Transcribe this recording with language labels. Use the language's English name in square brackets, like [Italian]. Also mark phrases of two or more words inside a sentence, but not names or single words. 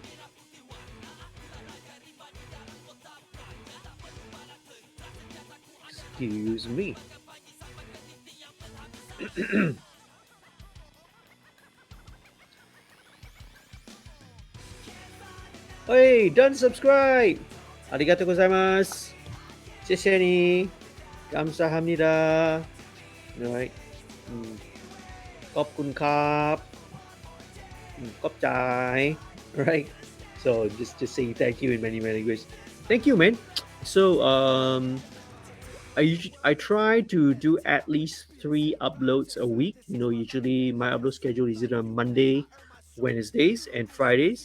[English] Excuse me. Hey, done subscribe. [Japanese] ありがとうございます. [Chinese] 谢谢你. [Korean] 감사합니다. [Chinese] Right. [Thai] Mm. ขอบคุณครับ. [English] Kopchai. Right. So just saying thank you in many languages. Thank you, man. So I try to do at least 3 uploads a week. Usually my upload schedule is either Monday, Wednesdays, and Fridays.